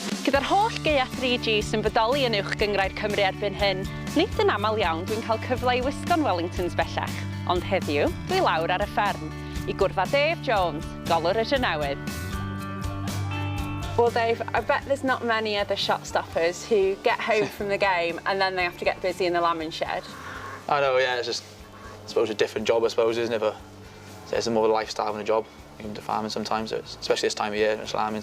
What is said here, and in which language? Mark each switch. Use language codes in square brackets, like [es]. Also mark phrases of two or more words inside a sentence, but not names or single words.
[cy] Gyda'r holl gaea 3G sy'n bodoli yn uwch gyngrair Cymru erbyn hyn, nid yn aml iawn dwi'n cael cyfle i wisgo'n Wellingtons bellach, ond heddiw dwi lawr ar y fferm i gwrdd â Dave Jones, golwr Y Drenewydd. [en] Well, Dave, I bet there's not many other shot stoppers who get home from the game and then they have to get busy in the lambing shed. I know, yeah, it's just, I suppose, a different job, I suppose, isn't it? But it's more of a lifestyle than a job. Even to farming sometimes, so especially this time of year, it's lambing.